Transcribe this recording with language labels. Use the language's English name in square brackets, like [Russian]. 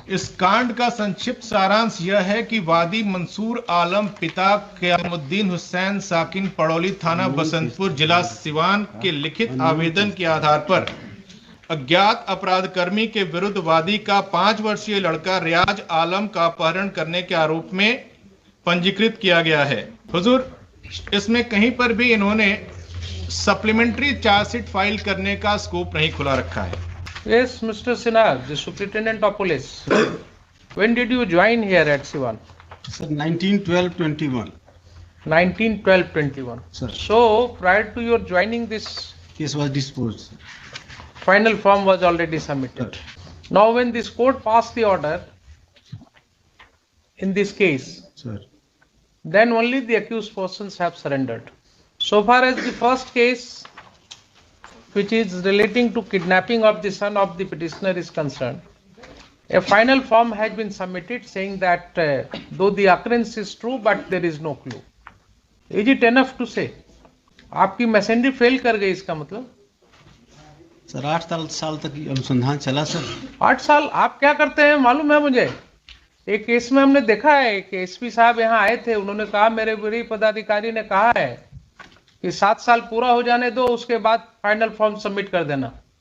[Hindi] इस कांड का संक्षिप्त सारांश यह है कि वादी मंसूर आलम पिता क़यामुद्दीन हुसैन साकिन पड़ौली थाना बसंतपुर जिला सिवान के लिखित आवेदन के आधार पर अज्ञात अपराधकर्मी के विरुद्ध वादी का 5 वर्षीय लड़का रियाज आलम का अपहरण करने के आरोप में पंजीकृत किया गया है। हुजूर, इसमें कहीं पर भी इन्होंने सप्लीमेंट्री चार्जशीट फाइल करने का स्कोप नहीं खुला रखा है। [English] Yes, Mr. Sinha, the Superintendent of Police. When did you join here at Siwan? [Hindi] Sir 1912-21 [English] 1912-21. Sir. So prior to your joining, this case was dispose. final form was already submitted. Now when this court passed the order in this case, [Hindi] sir [English] then only the accused persons have surrendered. So far as the first case, which is relating to kidnapping of the son of the petitioner is concerned, a final form has been submitted saying that though the occurrence is true but there is no clue. Is it enough to say? [Hindi] आपकी मैसेंडरी fail कर गई इसका मतलब। Sir 8 साल तक ये अनुसंधान चला सर। 8 साल आप क्या करते हैं मालूम है मुझे। एक केस में हमने देखा है कि एसपी साहब यहाँ आए थे, उन्होंने कहा मेरे वरीय पदाधिकारी ने कहा है कि 7 साल पूरा हो जाने दो, उसके बाद फाइनल फॉर्म सबमिट कर देना।